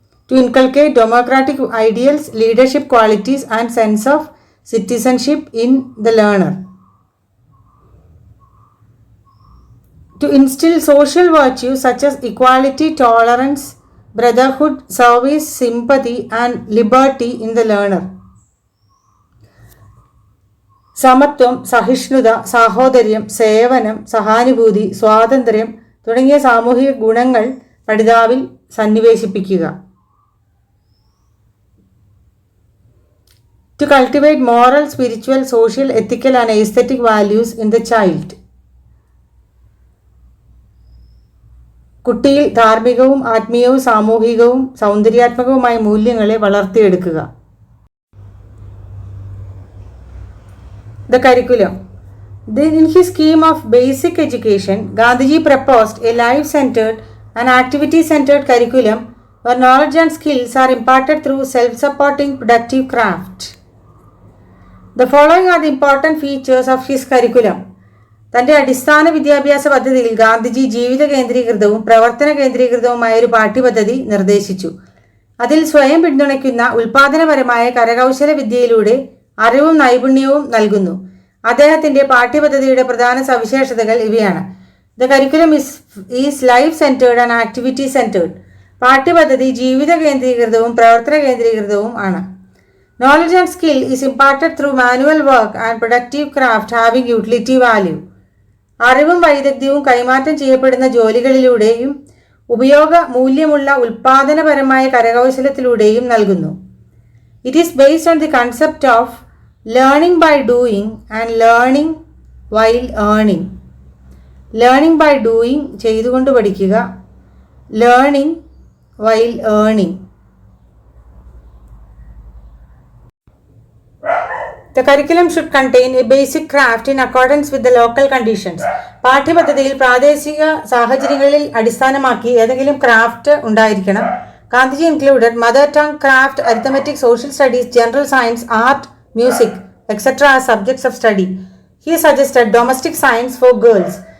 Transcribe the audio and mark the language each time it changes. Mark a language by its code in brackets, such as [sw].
[en] To inculcate democratic ideals, leadership qualities and sense of citizenship in the learner. To instill social virtues such as equality, tolerance, brotherhood, service, sympathy and liberty in the learner. [ml] സമത്വം, സഹിഷ്ണുത, സാഹോദര്യം, സേവനം, സഹാനുഭൂതി, സ്വാതന്ത്ര്യം തുടങ്ങിയ സാമൂഹിക ഗുണങ്ങൾ പഠിതാവിൽ സന്നിവേശിപ്പിക്കുക. [en] To cultivate moral, spiritual, social, ethical and aesthetic values in the child. [ml] കുട്ടിയിൽ ധാർമ്മികവും ആത്മീയവും സാമൂഹികവും സൗന്ദര്യാത്മകവുമായ മൂല്യങ്ങളെ വളർത്തിയെടുക്കുക. [en] The curriculum. In his scheme of basic education, Gandhiji proposed a life-centered and activity-centered curriculum where knowledge and skills are imparted through self-supporting productive craft. The following are the important features of his curriculum. [ml] തന്റെ അടിസ്ഥാന വിദ്യാഭ്യാസ പദ്ധതിയിൽ ഗാന്ധിജി ജീവിത കേന്ദ്രീകൃതവും പ്രവർത്തന കേന്ദ്രീകൃതവുമായ ഒരു പാഠ്യപദ്ധതി നിർദ്ദേശിച്ചു. അതിൽ സ്വയം പിന്തുണയ്ക്കുന്ന ഉൽപാദനപരമായ കരകൗശല വിദ്യയിലൂടെ അറിവും നൈപുണ്യവും നൽകുന്നു. അദ്ദേഹത്തിന്റെ പാഠ്യപദ്ധതിയുടെ പ്രധാന സവിശേഷതകൾ ഇവയാണ്. [en] The curriculum is life centred and activity centred. [ml] പാഠ്യപദ്ധതി ജീവിത കേന്ദ്രീകൃതവും പ്രവർത്തന കേന്ദ്രീകൃതവും ആണ്. [en] Knowledge and skill is imparted through manual work and productive craft having utility value. [ml] അറിവും വൈദഗ്ധ്യവും കൈമാറ്റം ചെയ്യപ്പെടുന്ന ജോലികളിലൂടെയും ഉപയോഗ മൂല്യമുള്ള ഉൽപാദനപരമായ കരകൗശലത്തിലൂടെയും നൽകുന്നു. [en] It is based on the concept of learning by doing and learning while earning. Learning by doing [ml] ചെയ്തുകൊണ്ട് പഠിക്കുക, [en] Learning while earning. The curriculum should contain a basic craft in accordance with the local conditions. [ml] പാഠ്യപദ്ധതിയിൽ പ്രാദേശിക സാഹചര്യങ്ങളിൽ അടിസ്ഥാനമാക്കി ഏതെങ്കിലും craft ഉണ്ടായിരിക്കണം. [en] Gandhiji included mother tongue, craft, arithmetic, social studies, general science, art, music, etc. as subjects of study. He suggested domestic science for girls.